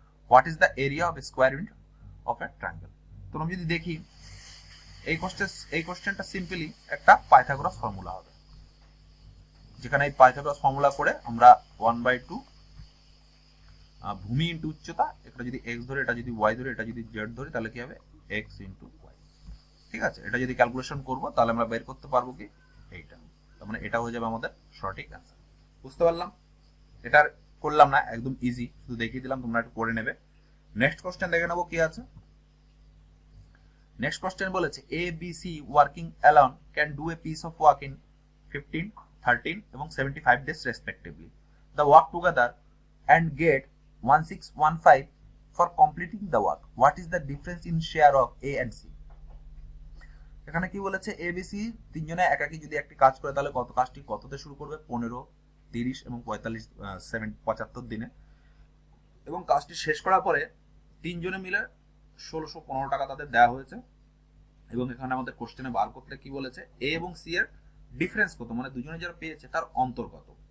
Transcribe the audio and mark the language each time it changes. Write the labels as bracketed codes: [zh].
[en] What is the area of a square unit of a triangle? [bn] তো আমরা যদি দেখি এই কোশ্চেনটা সিম্পলি একটা পাইথাগোরাস ফর্মুলা হবে, যেখানে এই পাইথাগোরাস ফর্মুলা করে আমরা 1/2 ভূমি ইন্টু উচ্চতা, এটা যদি x ধরে, এটা যদি y ধরে, এটা যদি z ধরে, তাহলে কি হবে x ইন্টু y। ঠিক আছে, এটা যদি ক্যালকুলেশন করব তাহলে আমরা বের করতে পারবো কি এইটা, তার মানে এটা হয়ে যাবে আমাদের সঠিক অ্যান্সার। বুঝতে পারলাম? এটা করলাম না, একদম ইজি, শুধু দেখিয়ে দিলাম, তোমরা একটু করে নেবে। [en] next question [bn] দেখে নেবো কি আছে। [en] Next question বলেছে A B C working alone can do a piece of work in 15, 13 এবং 75 days respectively. The work together and get 1615 for completing the work. What is the difference in share of A and C? [bn] এখানে কি বলেছে, A B C তিনজনে একাকি যদি একটি কাজ করে তাহলে কত কাজটি কততে শুরু করবে, 15, 30 এবং 75 দিনে, এবং কাজটি শেষ করার পরে তিনজনে মিলে 1615 টাকা তাদের দেওয়া হয়েছে। এবং এখানে আমাদের কোশ্চেনে বার করতে কি বলেছে, এ এবং সি এর ডিফারেন্স কত, মানে দুজনে যারা পেয়েছে তার অন্তর কত।